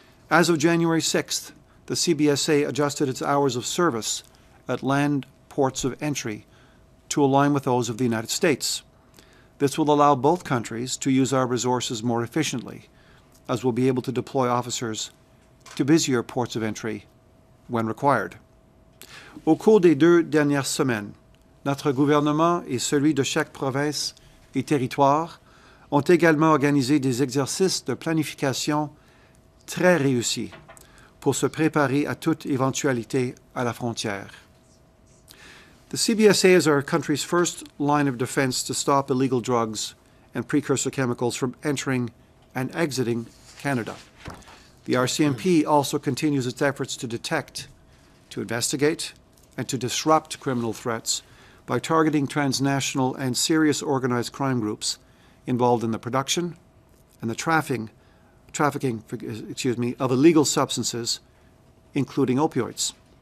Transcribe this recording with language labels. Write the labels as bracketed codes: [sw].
[en] As of January 6th, the CBSA adjusted its hours of service at land ports of entry to align with those of the United States. This will allow both countries to use our resources more efficiently, as we'll be able to deploy officers to busier ports of entry when required. [fr] Au cours des 2 dernières semaines, notre gouvernement et celui de chaque province et territoire ont également organisé des exercices de planification très réussis pour se préparer à toute éventualité à la frontière. [en] The CBSA is our country's first line of defense to stop illegal drugs and precursor chemicals from entering and exiting Canada. The RCMP also continues its efforts to detect, to investigate, and to disrupt criminal threats by targeting transnational and serious organized crime groups involved in the production and the trafficking of illegal substances, including opioids.